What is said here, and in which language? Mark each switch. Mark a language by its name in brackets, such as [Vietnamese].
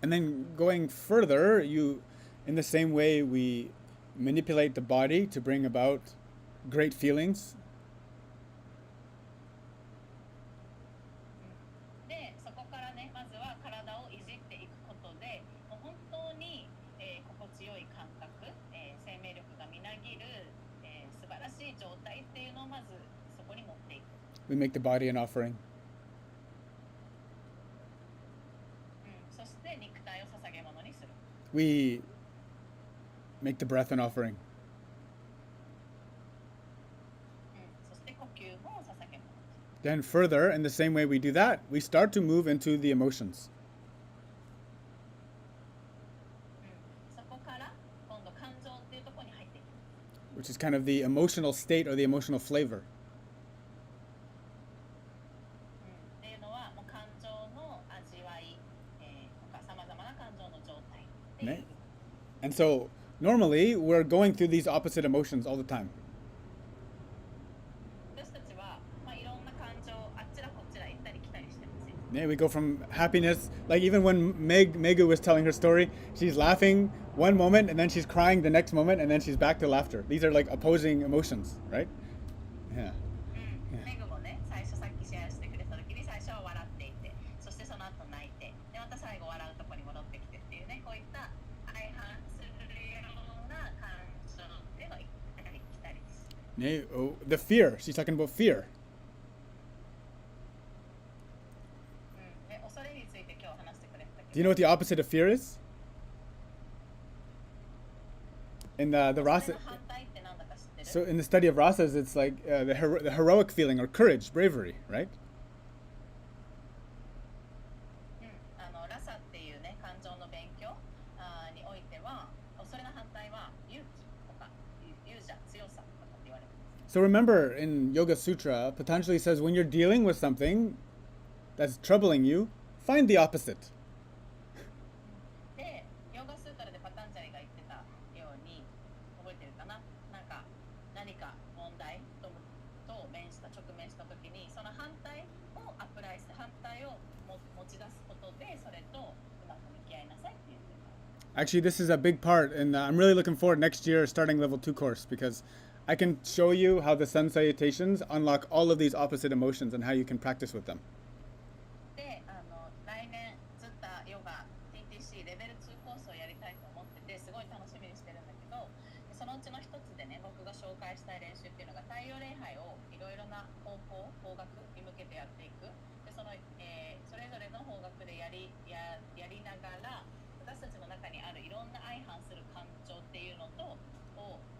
[English] And then going further, in the same way we manipulate the body to bring about great feelings, [Japanese] でそこからねまずは体をいじっていくことでもう本当に、心地よい感覚、生命力がみなぎる、素晴らしい状態っていうのをまずそこに持っていく。 [English] we make the body an offering. [Japanese] そして肉体を捧げ物にする。 [English] We make the breath an offering. [Japanese] そして呼吸も捧げ物。 [English] Then further, in the same way we do that, we start to move into the emotions. [Japanese] そこから今度感情っていうところに入っていく。 [English] Which is kind of the emotional state or the emotional flavor. [Japanese] っていうのはもう感情の味わい、とかさまざまな感情の状態っていう。 Ne? [English] And so normally we're going through these opposite emotions all the time. [Japanese] 私たちは、まあ、いろんな感情あっちらこっちら行ったり来たりしてますよ。 [English] Yeah, we go from happiness, like even when Megu was telling her story, she's laughing one moment and then she's crying the next moment and then she's back to laughter. These are like opposing emotions, right? Yeah. [Japanese] メグもね、最初さっきシェアしてくれた時に最初は笑っていて、そしてその後泣いて、でまた最後笑うとこに戻ってきてっていうね、こういった相反するような感情っていうのを行ったり来たりです。 [English] Yeah, oh, the fear. She's talking about fear. [Japanese] で恐れについて今日話してくれた [English] Do [Japanese] け [English] you [Japanese] ど、 [English] know what the opposite of fear is? In the [Japanese] それ [English] rasa, [Japanese] の反対ってなんだか知ってる？ [English] so in the study of rasas, it's like the heroic feeling or courage, bravery, right? [Japanese] ラサっていうね感情の勉強においてはそれの反対は勇気とか勇者強さとかって言われてます。 [English] So remember, in Yoga Sutra, Patanjali says when you're dealing with something that's troubling you, find the opposite. [Japanese] でヨガスータラでパタンジャリが言ってたように覚えてるかな、なんか何か問題と面した直面した時にその反対をアプライして反対を持ち出すことでそれとうまく向き合いなさいって言ってた。 [English] Actually, this is a big part, and I'm really looking forward next year starting level 2 course because I can show you how the sun salutations unlock all of these opposite emotions and how you can practice with them. [Japanese] で来年ずっとヨガ TTC レベル2コースをやりたいと思っててすごい楽しみにしてるんだけど、そのうちの一つでね僕が紹介したい練習っていうのが太陽礼拝をいろいろな方向方角に向けてやっていく。でその、それぞれの方角でやりながら私たちの中にあるいろんな相反する感情っていうのとを